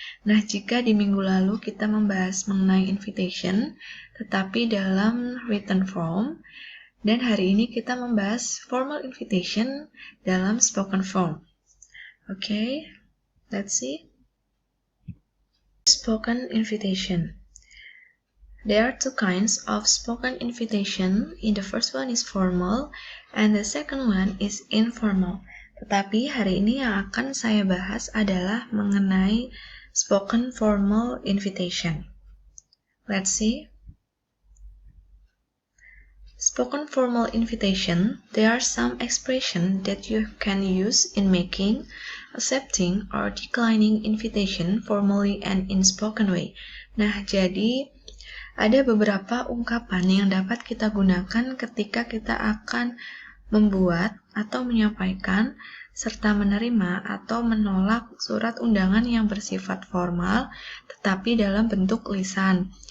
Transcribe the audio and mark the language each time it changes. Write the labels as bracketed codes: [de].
[id] Nah, jika di minggu lalu kita membahas mengenai invitation, tetapi dalam written form, dan hari ini kita membahas formal invitation dalam spoken form. [en] Okay, let's see. Spoken invitation. There are two kinds of spoken invitation. The first one is formal, and the second one is informal. [id] Tetapi hari ini yang akan saya bahas adalah mengenai spoken formal invitation. [en] Let's see. Spoken formal invitation, there are some expressions that you can use in making, accepting, or declining invitation formally and in spoken way. [id] Nah, jadi ada beberapa ungkapan yang dapat kita gunakan ketika kita akan membuat atau menyampaikan serta menerima atau menolak surat undangan yang bersifat formal tetapi dalam bentuk lisan.